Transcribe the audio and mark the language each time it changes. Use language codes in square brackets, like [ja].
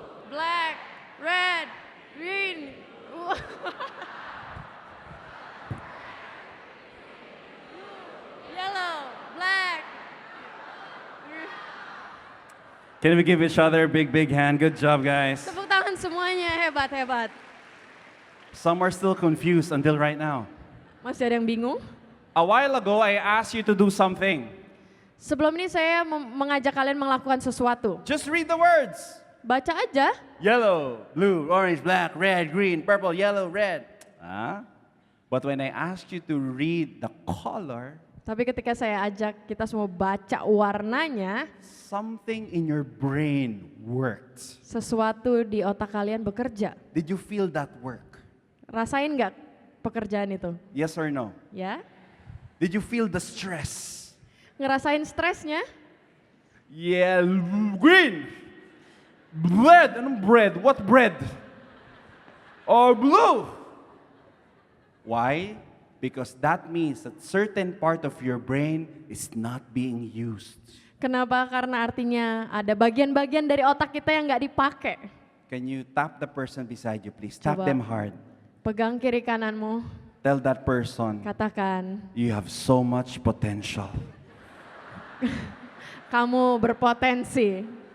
[en] Black, red, green. Yellow, black. Can we give each other a big, big hand? Good job, guys. [id] Tepuk tangan semuanya, hebat. [en] Some are still confused until right now. [id] Masih ada yang bingung? [en] A while ago, I asked you to do something. [id] Sebelum ini saya mengajak kalian melakukan sesuatu. [en] Just read the words. [id] Baca aja. [en] Yellow, blue, orange, black, red, green, purple, yellow, red. Huh? But when I asked you to read the color, [id] Tapi ketika saya ajak kita semua baca warnanya, [en] something in your brain worked. [id] sesuatu di otak kalian bekerja. [en] Did you feel that work? [id] Rasain nggak pekerjaan itu? [en] Yes or no? [id] Ya? [en] Did you feel the stress? [id] Ngerasain stresnya? [en] Yeah, green. Bread. Anong bread? What bread? or blue. Why? Because that means that certain part of your brain is not being used. [id] Kenapa? Karena artinya ada bagian-bagian dari otak kita yang nggak dipakai. [en] Can you tap the person beside you, please? Tap [id] Coba. [en] them hard. [id] Pegang kiri kananmu, [en] Tell that person, [id] katakan, [en] you have so much potential. [id] kamu berpotensi.